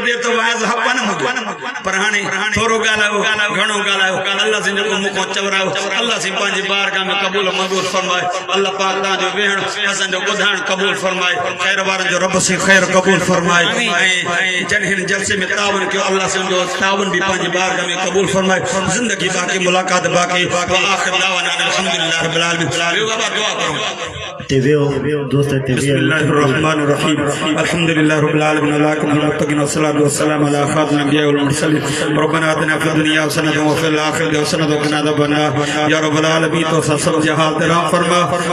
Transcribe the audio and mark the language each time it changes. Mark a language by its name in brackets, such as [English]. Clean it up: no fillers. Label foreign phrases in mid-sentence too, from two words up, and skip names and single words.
[Sindhi] देर तो वाज़ हक़ न मुंहिंजो पर हाणे थोरो ॻाल्हायो घणो ॻाल्हायो अल्लाह से जेको मूंखां चवरायो अल्लाह से पंहिंजी बारगाह में क़बूल मंज़ूर फरमाए अल्लाह पाक तव्हांजो वेहण असांजो ॿुधण क़बूल फरमाए ख़ैर वारनि जो रब से ख़ैर क़बूल फरमाए ऐं जॾहिं हिन जलसे में तावन कयो अल्लाह से उनजो तावन भी पंहिंजी बारगाह में क़बूल फरमाए ज़िंदगी बाक़ी मुलाक़ात बाक़ी [Arabic] آخر دعوانا الحمد لله رب العالمين [Sindhi] बाबा दुआ करो [Arabic] بسم الله الرحمن الرحيم الحمد لله رب العالمين المتقين والصلاة والسلام على خاتم الأنبياء والمرسلين ربنا آتنا في الدنيا حسنة وفي الآخرة حسنة وقنا عذاب النار يا رب العالمين [Hindi] तो सब जहां तेरा फरमा